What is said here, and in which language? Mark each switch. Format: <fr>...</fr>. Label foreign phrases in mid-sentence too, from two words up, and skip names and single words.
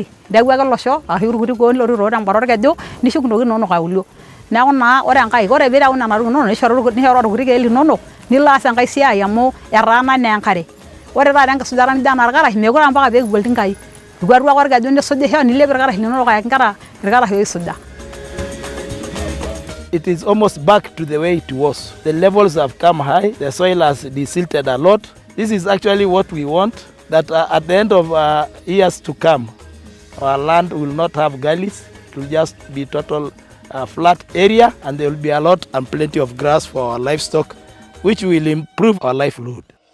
<mas>Niyau ake losho ashu irkuti kuo lotii tembata orkeju nishuk intokitin inonok auluo. Neeku naa ore enkai, ore pee ireu nena tokitin inonok nishoru irkuti keek linonok nilo aas enkai siai amu etaana naa enkare. Ore taata enkisujata nijo ena irkarash meekure mpaka pee kipuo iltingai. Ikuatu ake orkeju nisujisho nilep irkarash linonok ayaki nkera irkarash oisuja.</mas> <en>It is almost back to the way it was. The levels have come high, the soil has desilted a lot. This is actually what we want, that at the end of years to come, our land will not have gullies. It will just be total flat area, and there will be a lot and plenty of grass for our livestock, which will improve our livelihood.</en>